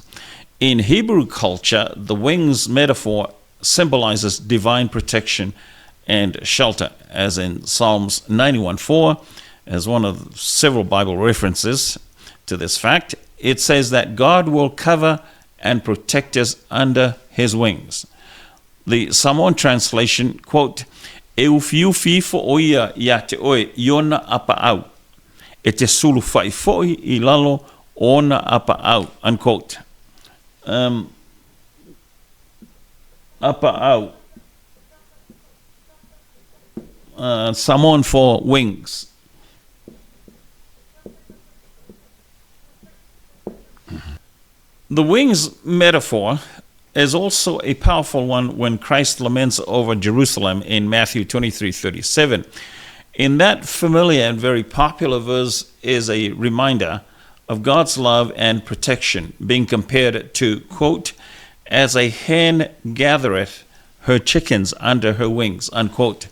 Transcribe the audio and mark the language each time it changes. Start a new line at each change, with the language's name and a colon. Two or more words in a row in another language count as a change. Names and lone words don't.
English: In Hebrew culture, the wings metaphor symbolizes divine protection and shelter, as in Psalms 91:4, as one of several Bible references to this fact. It says that God will cover and protect us under his wings. The Samoan translation, quote,
Samoan: "E ufiufi fo oia ia te oe iona apa'au, e te sulu fai fo'i I lalo ona apa'au," unquote.
English: Apa'au, Samoan for wings. The wings metaphor is also a powerful one when Christ laments over Jerusalem in Matthew 23:37. In that familiar and very popular verse is a reminder of God's love and protection, being compared to, quote, "as a hen gathereth her chickens under her wings," unquote.